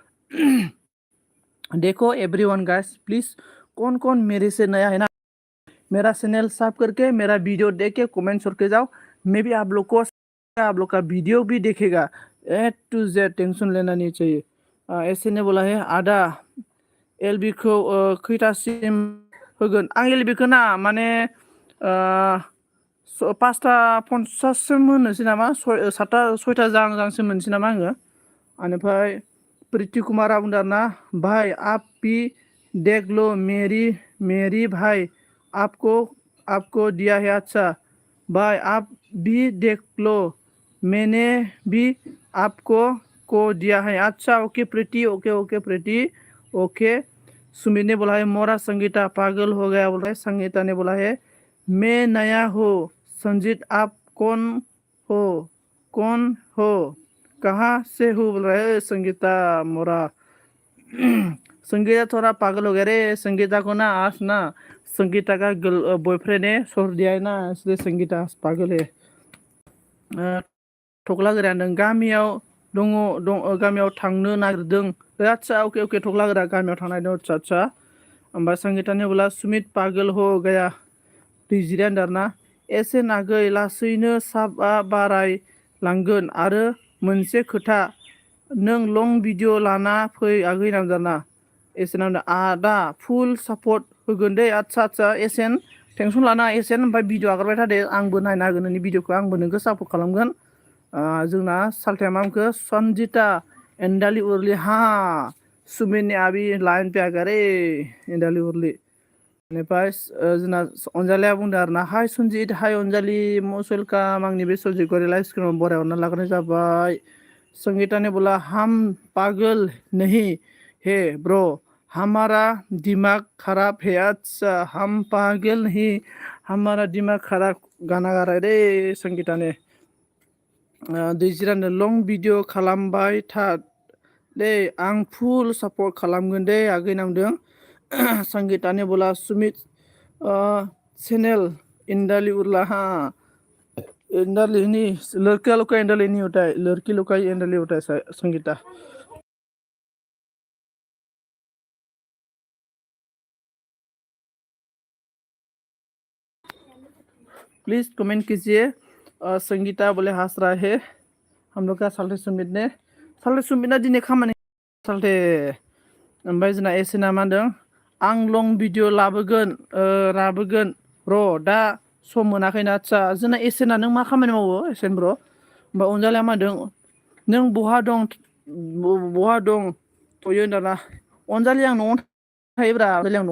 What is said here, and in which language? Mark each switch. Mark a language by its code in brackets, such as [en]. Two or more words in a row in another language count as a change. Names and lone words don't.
[hi] देखो [en] everyone guys please, [hi] कौन कौन मेरे से नया है ना, मेरा चैनल सब्सक्राइब करके मेरा वीडियो देख के कमेंट छोड़ के जाओ, मैं भी आप लोग को आप लोग का वीडियो भी देखेगा, [en] A to Z, [hi] टेंशन लेना नहीं चाहिए। [brx] ऐसे [hi] ने बोला है [brx] आदा एलबी को खैथासिम होगोन, आं एलबी को ना माने 5:50 मोननोसै नामा, 6टा जांसो मोनसै नामा आङो। बेनिफ्राय प्रीति कुमारा बुंदों [hi] ना भाई आप भी देख लो, मेरी भाई आपको आपको दिया है, अच्छा भाई आप भी देख लो, मैंने भी आपको को दिया है, अच्छा ओके प्रीति, [en] okay okay [hi] प्रीति, ओके। सुमित ने बोला है मोरा संगीता पागल हो गया बोल रहा है। संगीता ने बोला है मैं नया हो, संजीत आप हो कौन हो, कहाँ से हो बोल रहा है संगीता मोरा। संगीता थोड़ा पागल हो गया रे, संगीता को ना आज ना संगीता का बॉयफ्रेंड है छोड़ दिया है ना, इसलिए संगीता पागल है। [brx] ठोकला गोरा नों गामियाव दङ गामियाव थांनो नागिरदों, अच्छा [en] okay okay [brx] ठोकला गोरा गामियाव थांनाय दं, [hi] अच्छा अच्छा। [brx] ओमफ्राय [hi] संगीता ने बोला सुमित पागल हो गया, [brx] डिजिटल दारना एसे नागै लासैनो साबआ बारायलांगोन, आरो मोनसे खोथा नों लं भिडिअ लाना फै आगै नामजाना, एसेन आदा [en] full support [brx] होगोन दे, अच्छा अच्छा एसेन टेंसन लाना एसेन, ओमफ्राय भिडिअ आगारबाय थादे, आंबो नायना होगोन नोंनि भिडिअखौ, आंबो नोंखौ सापर्ट खालामगोन। जोंना साल्थाया मामखौ संजीता एंडाली उरली, [hi] हाँ सुमित ने अभी लाइन पे आ गया रे एंडाली उरली। [brx] बेनिफ्राय जोंना अनजालिया बुंदों आरो ना हाय सन्जित, हाय अनजालि [en] most welcome, [brx] आंनि बे सब्जेक्टखौ लाइभ स्क्रिनाव बरायहरना लाग्रोनाय जाबाय। [hi] संगीता ने बोला हम पागल नहीं है ब्रो, हमारा दिमाग खराब है, अच्छा हम पागल नहीं हमारा दिमाग खराब, गाना गा रहा है रे संगीता ने। [brx] दैजिरानो लं भिडिअ खालामबाय था दे, आं [en] full support [brx] खालामगोन दे आगै नामदों। [hi] संगीता ने बोला सुमित चैनल इंडाली उरला, हाँ इंडाली नहीं, लड़का लोग का इंडाली नहीं होता है, लड़की लोग का ही इंडाली होता है संगीता। प्लीज कमेंट कीजिए। संगीता बोले हंस रहा है हम लोग का साल्टे सुमित ने, [brx] साल्टे सुमित ना दिने खामानि साल्टे। ओमफ्राय जोंना एसे ना मा होनदों आं लं भिडिअ लाबोगोन र' दा सम मोनाखैना, आदसा जोंना एसेना नों मा खामानि मावो एसेन ब्र'। ओमफ्राय अनजालिया मा होनदों नों बहा दं थ'यो होनदाना, अनजालि आं न'आवनो थायोब्रा, अनजालि आं न'आवनो।